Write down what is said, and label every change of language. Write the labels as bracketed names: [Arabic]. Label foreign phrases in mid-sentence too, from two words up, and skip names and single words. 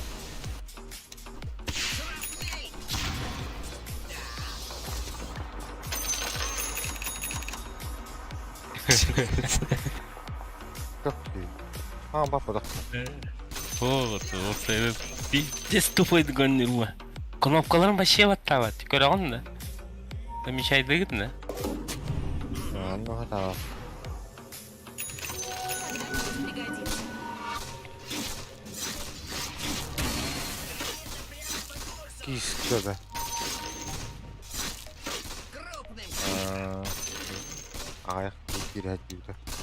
[Russian] Папа, да. Вот, пиздец тупой догонил. [Kyrgyz] Кнопкаларын вообще ваттават. Көрө алган да? [Russian] Замечай да? Ну да. Кис, что-то. Я переодел.